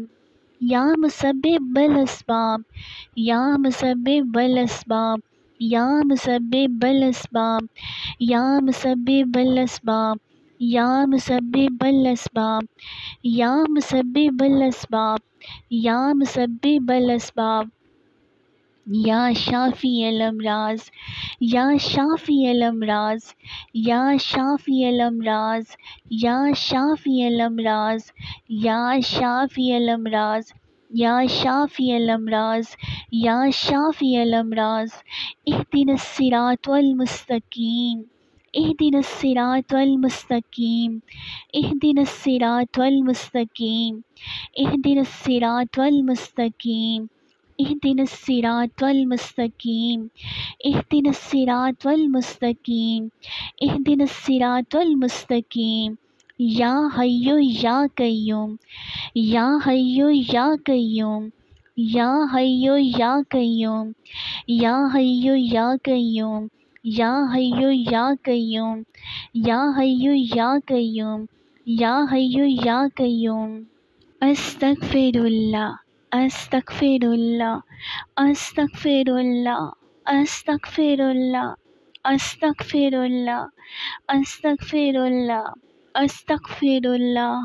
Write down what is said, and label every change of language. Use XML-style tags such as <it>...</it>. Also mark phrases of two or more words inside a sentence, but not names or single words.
<ar>یا مسبب الاسباب. یا مسبب الاسباب. یا مسبب الاسباب. یا مسبب الاسباب. یا مسبب الاسباب. یا مسبب الاسباب. یا مسبب الاسباب. یا شافی الامراض. یا شافی الامراض. یا شافی الامراض. یا شافی الامراض. یا شافی الامراض. یا شافی الامراض. یا شافی الامراض. اهدنا الصراط المستقیم. اهدنا الصراط المستقيم اهدنا الصراط المستقيم اهدنا الصراط المستقيم اهدنا الصراط المستقيم اهدنا الصراط المستقيم اهدنا الصراط المستقيم یا حی یا قیوم یا حی یا قیوم یا حی یا قیوم یا حی یا قیوم یا حی یا قیوم یا حی یا قیوم یا حی یا قیوم استغفر اللہ استغفر اللہ استغفر اللہ استغفر اللہ استغفر اللہ استغفر اللہ استغفر اللہ</ar>